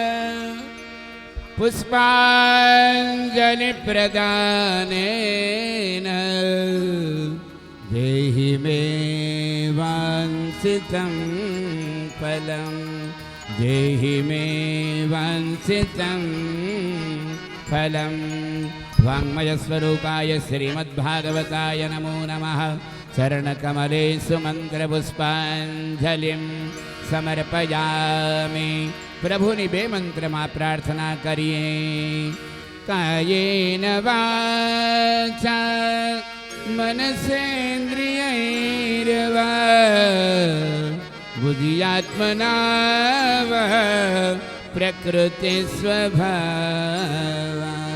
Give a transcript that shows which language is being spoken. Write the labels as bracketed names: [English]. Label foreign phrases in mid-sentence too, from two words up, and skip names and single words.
[Sanskrit] પુષ્પાંજલિ પ્રદાનેન દેહિ મે વાંસિતં ફલં દેહિ મે વાંસિતં ફલં વાङ्मय स्वरूपाय श्रीमद्भागवताय नमो नमः चरणकमलेषु मंत्रपुष्पांजलिं समर्पयामि [Gujarati] પ્રભુની બે મંત્રમાં પ્રાર્થના કરીએ [Sanskrit] कायेन वाचा मनसेन्द्रियैर्वा बुद्ध्यात्मना वा प्रकृति स्वभावा